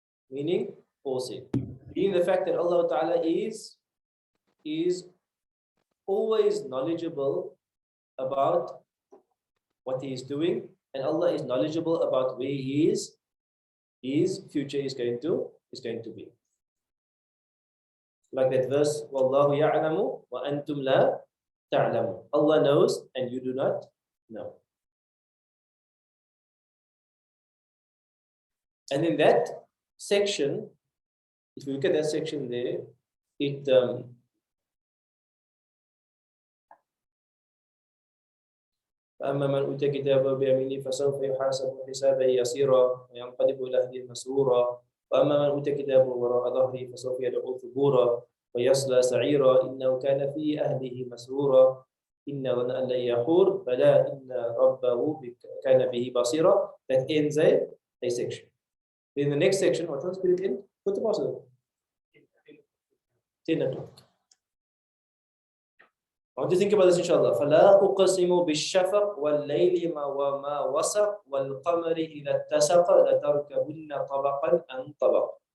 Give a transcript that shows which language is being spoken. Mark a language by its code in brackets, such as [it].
[en] Meaning foreseeing. Meaning the fact that Allah Ta'ala is always knowledgeable about what he is doing, and Allah is knowledgeable about where his future is going to be. Like that verse, [ar] Wallahu ya'lamu wa antum la ta'lamu. [en] Allah knows and you do not know. And in that section, if you look at that section there, it [ar] فأما من أوتي كتابه بيمينه فسوف يحاسب حسابا يسيرا وينقلب إلى أهله مسرورا وأما من أوتي كتابه وراء ظهره فسوف يدعو ثبورا ويصلى سعيرا إنه كان في أهله مسرورا إن ظن أن لن يحور بلى إن ربه كان به بصيرا. [en] That ends a section. In the next section, what else did it end? Put the password. 10 o'clock. I want to think about this, inshallah. [ar] فَلَا أُقْسِمُ بِالشَّفَقِ وَاللَّيْلِ وَمَا وَسَقَ وَالْقَمَرِ إِذَا اتَّسَقَ لَتَرْكَبُنَّ طَبَقًا عَنْ طَبَقٍ.